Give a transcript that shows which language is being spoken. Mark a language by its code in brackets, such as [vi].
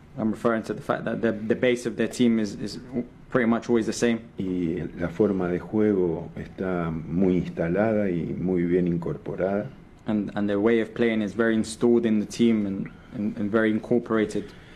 [en] I'm referring to the fact that the base of their team is pretty much always the same. [es] Y la forma de juego está muy instalada y muy bien incorporada. [en] And their way of playing is very installed in the team and very incorporated.